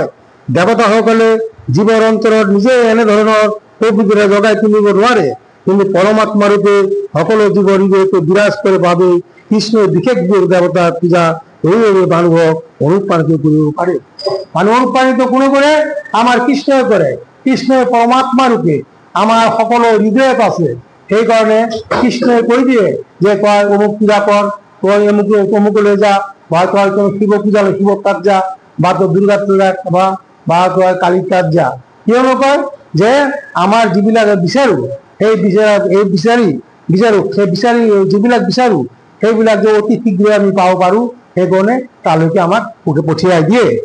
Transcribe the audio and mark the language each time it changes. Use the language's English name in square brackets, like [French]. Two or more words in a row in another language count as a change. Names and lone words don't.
[Assamese] দেৱতাসকলে জীৱৰ অন্তৰত নিজে এনেধৰণৰ প্ৰকৃতিৰে জগাই তুলিব নোৱাৰে, কিন্তু পৰমাত্মা ৰূপে সকলো জীৱৰ হৃদয়তে বিৰাজ কৰে বাবে কৃষ্ণই বিশেষ দেৱতাৰ পূজা এইভাবে মানুহক অনুপ্রাণিত কৰিব পারে। মানুহ অনুপ্রাণিত কোনে কৰে? আমার কৃষ্ণই কৰে। কৃষ্ণই পরমাত্মা রূপে আমার সকলো হৃদয়ত আছে, সেই কারণে কৃষ্ণই কৈ দিয়ে যে তই অমুক পূজা কর, তই অমুকলৈ যা, বা তই কোনো শিৱ পূজালৈ শিৱ তাত যা, বা তই দুর্গা পূজা বা তই কালী তাত যা। কিয়নো কয় যে আমাৰ যিবিলাক বিচাৰো সেই যিবিলাক বিচাৰো সেইবিলাক যে অতি শীঘ্ৰে আমি পাব পাৰো, সেইকাৰণে তালৈকে আমাক পঠিয়াই দিয়ে।